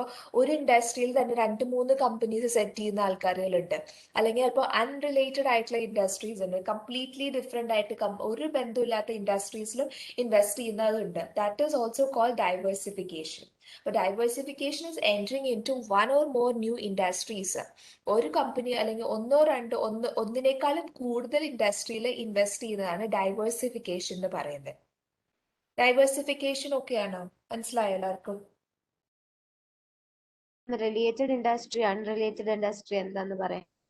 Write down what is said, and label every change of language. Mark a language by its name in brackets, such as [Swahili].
[Malayalam] ചിലപ്പോൾ ഒരു ഇൻഡസ്ട്രിയിൽ തന്നെ 2-3 കമ്പനീസ് സെറ്റ് ചെയ്യുന്ന ആൾക്കാരുകളുണ്ട്. അല്ലെങ്കിൽ ചിലപ്പോൾ അൺറിലേറ്റഡ് ആയിട്ടുള്ള ഇൻഡസ്ട്രീസ് ഉണ്ട്, കംപ്ലീറ്റ്ലി ഡിഫറെന്റ് ആയിട്ട് ഒരു ബന്ധമില്ലാത്ത ഇൻഡസ്ട്രീസിലും invest ചെയ്യുന്നതുണ്ട്. [English] That is also called diversification. But diversification is entering into one or more new industries. [Malayalam] ഒരു കമ്പനി അല്ലെങ്കിൽ ഒന്നിനേക്കാളും കൂടുതൽ ഇൻഡസ്ട്രിയിൽ ഇൻവെസ്റ്റ് ചെയ്യുന്നതാണ് ഡൈവേഴ്സിഫിക്കേഷൻ എന്ന് പറയുന്നത്. ഡൈവേഴ്സിഫിക്കേഷൻ ഒക്കെയാണോ? മനസ്സിലായോ എല്ലാവർക്കും? റിലേറ്റഡ് ഇൻഡസ്ട്രി, അൺറിലേറ്റഡ് ഇൻഡസ്ട്രി എന്താന്ന് പറയാം?